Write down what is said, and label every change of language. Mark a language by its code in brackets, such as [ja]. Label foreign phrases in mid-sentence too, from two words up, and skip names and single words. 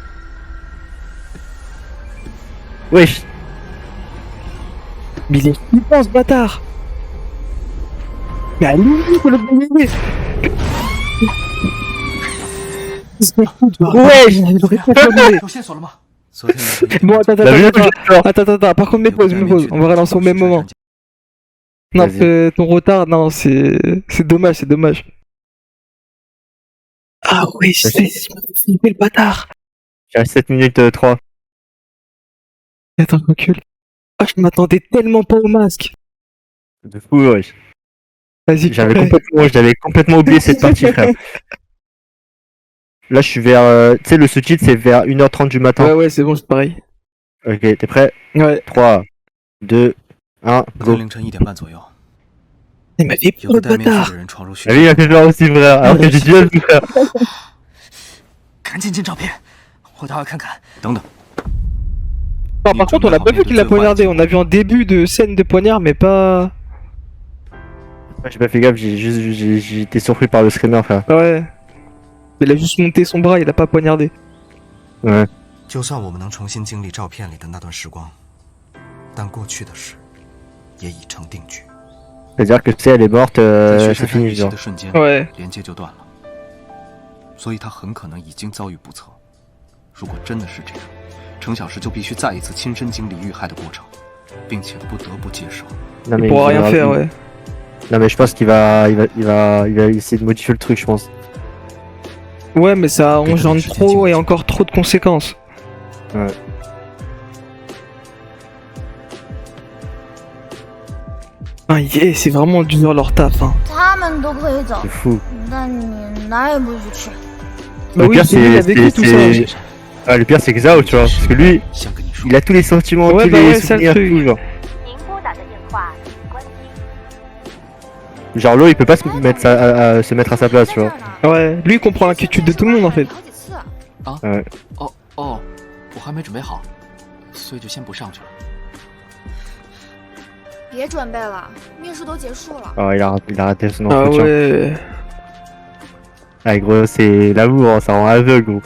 [fr] Wesh. Mais il est flippant ce bâtard. Mais allez-y, faut le bouger. Wesh. Il aurait pas pu. [zh] 有线索了吗？ [fr] Bon, attends, La vue, attends. Par contre, mets pause. On va relancer au même moment. Non, ton retard, non, c'est dommage. Ah oui, je sais, je m'ai flippé le bâtard. J'ai 7 minutes 3. Attends, recule. Ah, je m'attendais tellement pas au masque. De fou, wesh. Vas-y, J'avais complètement oublié cette partie, frère. Là, je suis vers. Tu sais, le sous-titre, c'est vers 1h30 du matin. Ouais, c'est bon, c'est pareil. Ok, t'es prêt? Ouais. 3, 2, 1, go. [zh] 凌晨1点半左右， [fr] Il m'a fait [zh] 有 [fr] peur [zh] 个 [fr] le [zh] 戴面具 [fr] bâtard. [zh] 的人闯入徐 [fr] Ah oui, il a fait peur aussi, frère. Alors que j'ai tué le frère. [zh] 赶紧进照片，我倒要看看。等等， [fr] Non, par contre, on a pas vu qu'il l'a poignardé. On a vu en début de scène de poignard, mais pas. Ouais, j'ai pas fait gaffe, j'ai été surpris par le screamer, frère. Ouais. Il a juste monté son bras, il a pas poignardé. Ouais. [zh] 就算我们能重新经历照片里的那段时光，但过去的事也已成定局。 [fr] C'est-à-dire que tu sais, elle est morte, [zh] 在徐 [fr] c'est [zh] 珊珊 [fr] fini, [zh] 遇袭 [fr] genre. [zh] 的瞬间， [fr] Ouais. [zh] 连接就断了，所以他很可能已经遭遇不测。如果真的是这样，程小时就必须再一次亲身经历遇害的过程，并且不得不接受。 [fr] Non, Il mais pourra rien va- faire, ouais. Non, mais je pense qu'il va essayer de modifier le truc, je pense. Ouais, mais ça engendre trop et encore trop de conséquences. Ouais. Ah, yeah, c'est vraiment dur leur taf, hein. [zh] 他们都可以走 [fr] C'est，fou. [zh] 但你哪也不许去。 [fr] Bah Le oui, pire, c'est lui, il a vécu tout ça. Ah, le pire, c'est Xiao, tu vois. Parce que lui, [zh] 想跟你说， [fr] il a tous les sentiments, Ouais, tous bah les ouais, c'est le souvenirs, truc. tout, genre. [zh] 您拨打的电话已关机。 [fr] Genre, l'eau, il peut pas se mettre à sa place, tu vois. Ouais, lui il comprend l'inquiétude de tout le monde en fait. Ouais. [zh] 哦，我还没准备好，所以就先不上去了。别准备了，面试都结束了。 [fr] Oh, il a raté son Ah entretien. ouais. Ah, gros, c'est l'amour, hein, ça rend aveugle, gros.